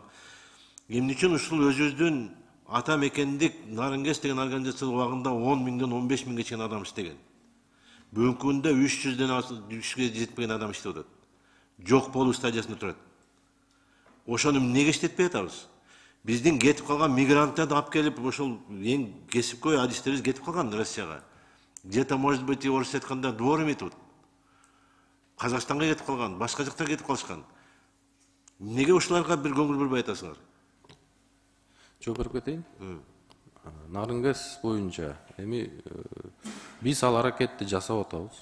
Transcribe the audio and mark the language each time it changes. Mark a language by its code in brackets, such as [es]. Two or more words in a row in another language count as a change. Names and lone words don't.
[ky] Эмне үчүн ушул өзүбүздүн ата мекендик Нарынгес деген организация убагында 10 миңден 15 миңге чейин адам иштеген. Бүгүнкү күндө 300ге жетпеген адам иштеп атат. Жок болуу стадиясында турат. Ошону эмнеге иштетпей атабыз? Биздин кетип калган мигранттарды алып келип, ошол эң кесипкөй адистерибиз кетип калган Россияга. [ru] Где-то, может быть, и [ky] орысча айтканда [ru] дворами тут. [ky] Казакстанга кетип калган, башка жактарга кетип калышкан. Неге ушуларга бир көңүл бурбай атасыңар? Жооп берип кетейин. Нарынгес боюнча эми биз ал аракетти жасап атабыз.